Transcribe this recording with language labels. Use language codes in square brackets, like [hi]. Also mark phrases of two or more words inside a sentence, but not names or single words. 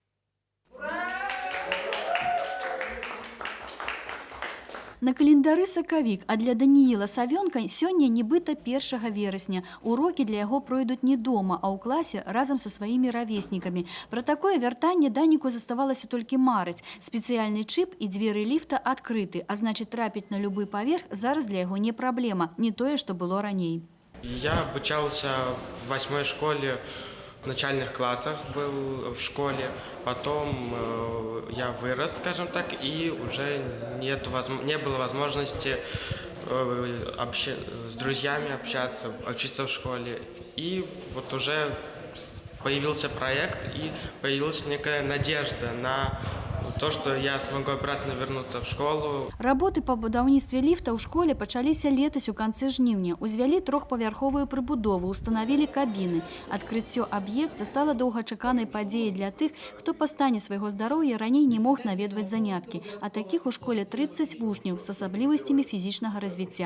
[be] На календары сакавік, а для Данііла Савёнка сёння нібыта 1 верасня. Урокі для яго пройдуць не дома, а ў класе разам са сваімі равеснікамі. Пра такое вяртанне Даніку заставалася толькі марыць. Спецыяльны чып і дзверы ліфта адкрыты, а значыць трапіць на любы паверх зараз для яго не праблема, не тое, што было раней. [ru] Я обучался в 8-й школе, в начальных классах был в школе, потом я вырос, скажем так, и уже не было возможности с друзьями общаться, учиться в школе. И вот уже появился проект, и появилась некая надежда на то, что я смогу обратно вернуться в школу. [be] Работы па будаўніцтве ліфта ў школе пачаліся летась у канцы жніўня. Узвялі трохпавярховую прыбудову, устанавілі кабіны. Адкрыццё аб'екта стала доўгачаканай падзеяй для тых, хто па стане свайго здароўя раней не мог наведваць заняткі. А такіх у школе 30 вучняў з асаблівасцямі фізічнага развіцця.